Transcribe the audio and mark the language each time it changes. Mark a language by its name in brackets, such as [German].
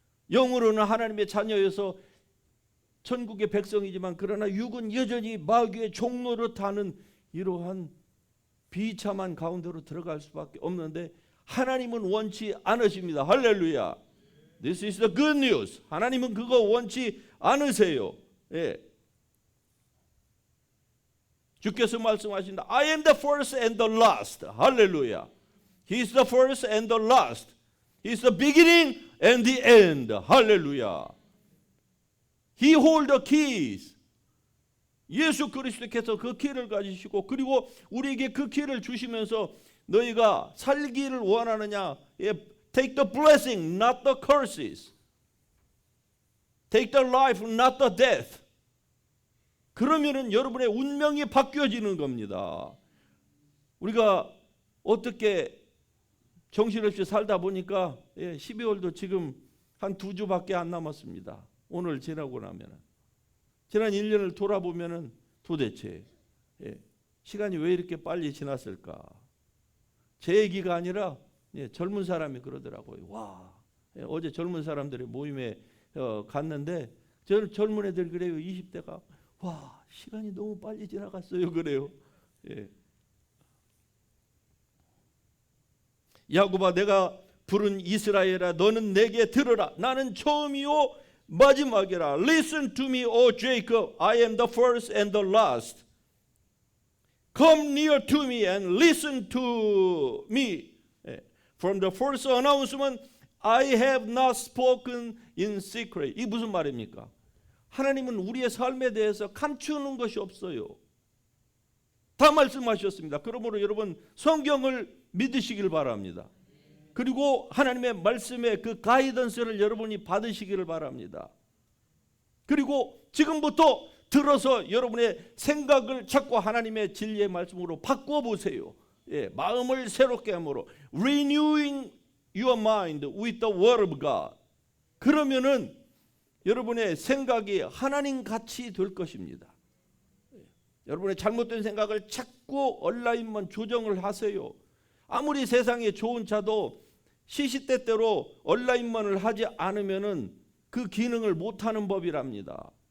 [Korean] 영으로는 하나님의 자녀여서 천국의 백성이지만 그러나 육은 여전히 마귀의 종노릇 하는 이러한 비참한 가운데로 들어갈 수밖에 없는데 하나님은 원치 않으십니다. 할렐루야. [English] This is the good news. [Korean] 하나님은 그거 원치 않으세요. 예. 주께서 말씀하신다. [English] I am the first and the last. [Korean] 할렐루야. [English] He is the first and the last. He is the beginning and the end. [Korean] 할렐루야. [English] He holds the keys. [Korean] 예수 그리스도께서 그 키를 가지시고 그리고 우리에게 그 키를 주시면서 너희가 살기를 원하느냐? [English] Take the blessing, not the curses. Take the life, not the death. [Korean] 그러면은 여러분의 운명이 바뀌어지는 겁니다. 우리가 어떻게 정신없이 살다 보니까 12월도 지금 한 2주밖에 안 남았습니다. 오늘 지나고 나면은 지난 1년을 돌아보면은 도대체 시간이 왜 이렇게 빨리 지났을까? 제 얘기가 아니라 젊은 사람이 그러더라고요. 와, 어제 젊은 사람들의 모임에 갔는데 저는 젊은 애들 그래요. 20대가 와, 시간이 너무 빨리 지나갔어요. 그래요. 예. 야곱아, 내가 부른 이스라엘아, 너는 내게 들으라. 나는 처음이요 마지막이라. [English] Listen to me, O Jacob. I am the first and the last. Come near to me and listen to me. From the first announcement, I have not spoken in secret. [Korean] 이 무슨 말입니까? 하나님은 우리의 삶에 대해서 감추는 것이 없어요. 다 말씀하셨습니다. 그러므로 여러분 성경을 믿으시길 바랍니다. 그리고 하나님의 말씀의 그 가이던스를 여러분이 받으시기를 바랍니다. 그리고 지금부터 들어서 여러분의 생각을 자꾸 하나님의 진리의 말씀으로 바꿔보세요. 마음을 새롭게 함으로 [English] renewing your mind with the word of God. [Korean] 그러면은 여러분의 생각이 하나님 같이 될 것입니다. 여러분의 잘못된 생각을 자꾸 얼라인만 조정을 하세요. 아무리 세상에 좋은 차도 시시때때로 얼라인만을 하지 않으면은 그 기능을 못하는 법이랍니다.